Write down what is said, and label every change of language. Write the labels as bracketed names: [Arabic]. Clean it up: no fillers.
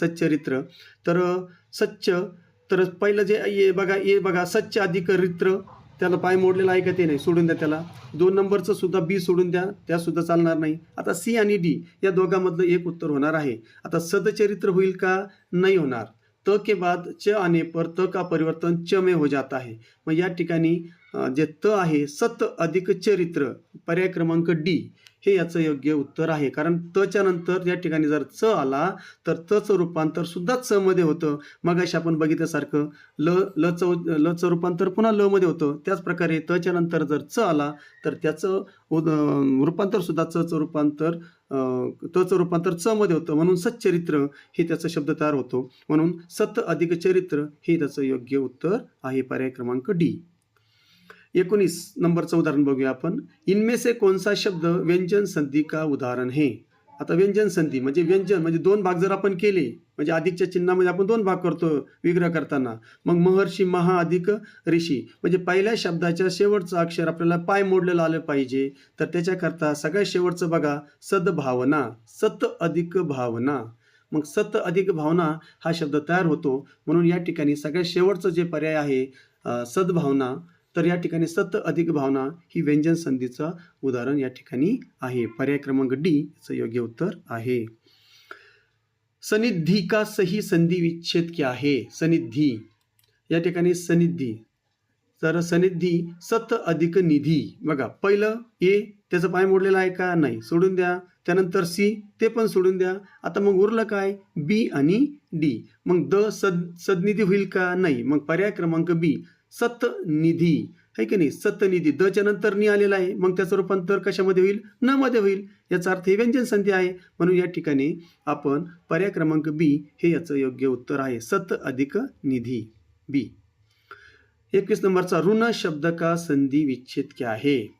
[Marathi] सच्चरित्र तर सच्च तर पहिलं जे ये बघा सच्च अधिक रित्र त्याला पाय मोडलेला आहे का ते नाही सोडून द्या. त्याला 2 नंबरचं सुद्धा बी सोडून द्या त्या सुद्धा चालणार नाही. आता सी आणि डी या दोघांमधलं एक उत्तर होणार आहे. आता सदचरित्र होईल का नाही होणार. [Hindi] त के बाद च आने पर त का परिवर्तन च में हो जाता है. [Marathi] मग या ठिकाणी जे त आहे सत अधिक चरित्र पर्याय क्रमांक डी हे याचं योग्य उत्तर आहे. कारण तच्या नंतर या ठिकाणी जर च आला तर तचं रूपांतर सुद्धा च मध्ये होतं. मग अशा आपण बघितल्यासारखं लचं रूपांतर पुन्हा ल मध्ये होतं. त्याच प्रकारे तच्या नंतर जर च आला तर त्याचं रूपांतर सुद्धा चचं रूपांतर तचं रूपांतर च मध्ये होतं. म्हणून सच्चरित्र हे त्याचा शब्द तयार होतो. म्हणून सत अधिक चरित्र हे त्याचं योग्य उत्तर आहे. पर्याय क्रमांक डी. 19 नंबरचं उदाहरण बघूया आपण. [Hindi] इनमें से कौन सा शब्द व्यंजन संधि का उदाहरण है. [Marathi] आता व्यंजन संधी म्हणजे व्यंजन म्हणजे 2 भाग जर आपण केले म्हणजे अधिकच्या चिन्हामध्ये आपण 2 भाग करतो विग्रह करताना. मग महर्षी महा अधिक ऋषी म्हणजे पहिल्या शब्दाच्या शेवटचं अक्षर आपल्याला पाय मोडलेलं आलं पाहिजे. तर त्याच्याकरता सगळ्यात शेवटचं बघा सद्भावना सत अधिक भावना. मग सत अधिक भावना हा शब्द तयार होतो. म्हणून या ठिकाणी सगळ्यात शेवटचं जे पर्याय आहे सद्भावना तर या ठिकाणी सत अधिक भावना ही व्यंजन संधीचं उदाहरण या ठिकाणी आहे. पर्याय क्रमांक डी चं योग्य उत्तर आहे. [Hindi] सनिधी का सही संधि विच्छेद क्या है. [Marathi] सनिधी या ठिकाणी सनिधी तर सनिधी सत अधिक निधी बघा पहिलं ए त्याचं पाय मोडलेलं आहे का नाही सोडून द्या. त्यानंतर सी ते पण सोडून द्या. आता मग उरलं काय बी आणि डी. मग द सदनिधी होईल का नाही. मग पर्याय क्रमांक बी सतनिधी आहे की नाही. सतनिधी दच्या नंतर नि आलेला आहे मग त्याचं रूपांतर कशामध्ये होईल न मध्ये होईल. याचा अर्थ हे व्यंजन संधी आहे. म्हणून या ठिकाणी आपण पर्याय क्रमांक बी हे याचं योग्य उत्तर आहे. सत अधिक निधी बी. 21 नंबरचा [Hindi] ऋण शब्द का संधी विच्छेद क्या है.